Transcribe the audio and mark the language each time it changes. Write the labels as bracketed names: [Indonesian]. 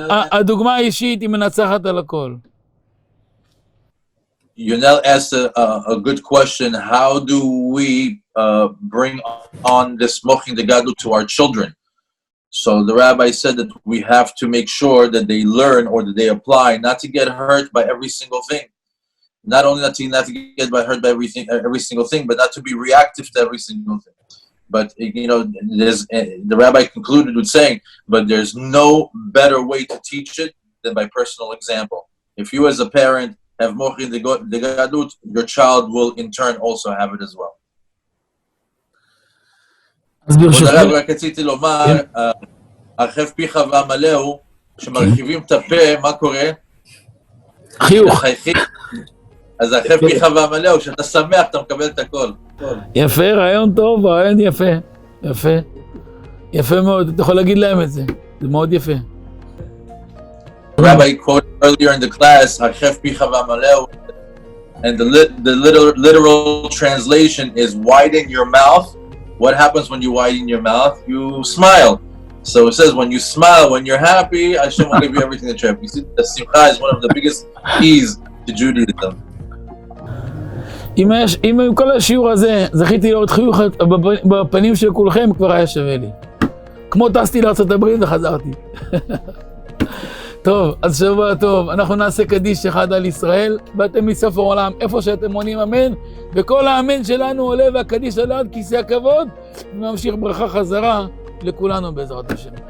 [Hebrew] הדוגמה האישית היא מנצחת על הכל. [English] Yonel asked a good question. How do we bring on this mochin de gadlut to our children? So the rabbi said that we have to make sure that they learn or that they apply, not to get hurt by every single thing. Not only not to get hurt by every single thing, but not to be reactive to every single thing. But the rabbi concluded with saying, but there's no better way to teach it than by personal example. If you as a parent have mochin de gadlut, your child will in turn also have it as well. [Hebrew] רק רציתי לומר, הרחב פיך והמלאו, כשמרחיבים את הפה, מה קורה? חיוך. אז הרחב פיך והמלאו, כשאתה שמח, אתה מקבל את הכל. יפה, רעיון טוב, רעיון יפה. יפה. יפה מאוד, אתה יכול להגיד להם את זה. זה מאוד יפה. [English] Rabbi quoted earlier in the class, [Hebrew] הרחב פיך והמלאו, [English] and the literal translation is widen your mouth. What happens when you widen your mouth? You smile. So it says when you smile, when you're happy, Hashem will give you everything that you have. You see, the simcha is one of the biggest keys to Judaism. [Hebrew] אם עם כל השיעור הזה זכיתי לראות חיוך בפנים של כולכם, כבר היה שווה לי. כמו טסתי לארצות הברית וחזרתי. טוב, אז שבוע טוב, אנחנו נעשה קדיש אחד על ישראל, ואתם מסוף העולם, איפה שאתם עונים אמן, וכל האמן שלנו עולה והקדיש עלה עד כיסא הכבוד, וממשיך ברכה חזרה לכולנו בעזרת השם.